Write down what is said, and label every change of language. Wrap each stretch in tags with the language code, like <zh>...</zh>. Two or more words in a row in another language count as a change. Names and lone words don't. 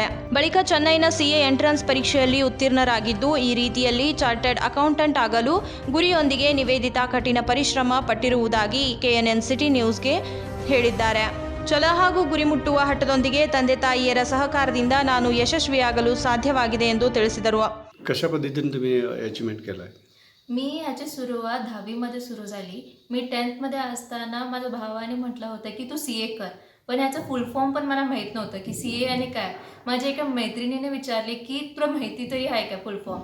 <kn>ಬಳಿಕ ಚೆನ್ನೈನ</kn> <en>CA entrance</en> <kn>ಪರೀಕ್ಷೆಯಲ್ಲಿ ಉತ್ತೀರ್ಣರಾಗಿದ್ದು, ಈ ರೀತಿಯಲ್ಲಿ</kn> <en>chartered accountant</en> <kn>ಆಗಲು ಗುರಿಯೊಂದಿಗೆ ನಿವೇದಿತಾ ಕಠಿಣ ಪರಿಶ್ರಮ ಪಟ್ಟಿರುವುದಾಗಿ ಕೆಎನ್ಎನ್ ಸಿಟಿ ನ್ಯೂಸ್ಗೆ ಹೇಳಿದ್ದಾರೆ. ಛಲ ಹಾಗೂ ಗುರಿ ಮುಟ್ಟುವ ಹಠದೊಂದಿಗೆ ತಂದೆ ತಾಯಿಯರ ಸಹಕಾರದಿಂದ ನಾನು ಯಶಸ್ವಿಯಾಗಲು ಸಾಧ್ಯವಾಗಿದೆ ಎಂದು ತಿಳಿಸಿದರು.</kn> <mr>कशा पद्धतीने तुम्ही अचिव्हमेंट केलं आहे? मी याची सुरुवात 10वीमध्ये सुरू झाली. मी 10thमध्ये असताना माझ्या भावाने म्हटलं होतं की तू CA कर, पण याचं</mr> <en>full form</en> <mr>पण मला माहीत नव्हतं की CA आणि काय. माझ्या एका मैत्रिणीने विचारले की तुला माहिती तरी आहे का</mr> <en>full form.</en>